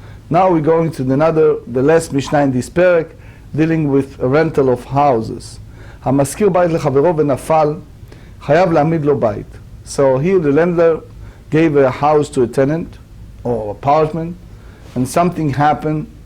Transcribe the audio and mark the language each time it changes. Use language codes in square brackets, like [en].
[en] Now we're going to the last Mishnah in this parak, dealing with a rental of houses. [he] המשכיר בית לחברו ונפל, חייב להעמיד לו בית. [en] So here the lender gave a house to a tenant or apartment, and something happened.